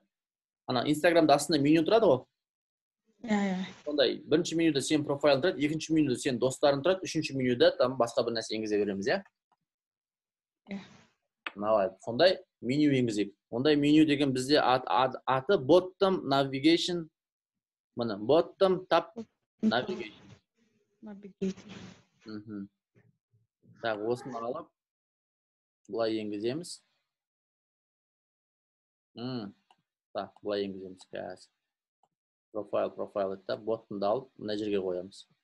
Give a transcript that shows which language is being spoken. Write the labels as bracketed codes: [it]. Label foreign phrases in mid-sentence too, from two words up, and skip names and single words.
[kk] Ана Инстаграмда астына меню тұрады ғой. Сондай, бірінші менюда сенің профайлың тұрады, екінші менюда сенің достарың тұрады, үшінші менюда там басқа бір нәрсе енгізе береміз, я? Сондай меню енгізейік. Ондай меню деген бізде аты [en] bottom navigation. [kk] Мына [en] bottom tab navigation. [kk] Так, осыны алып, бұлай енгіземіз. Так, бұлай енгіземіз. Қазір. Профайл етті. Bottom'ды алып, мына жерге қоямыз.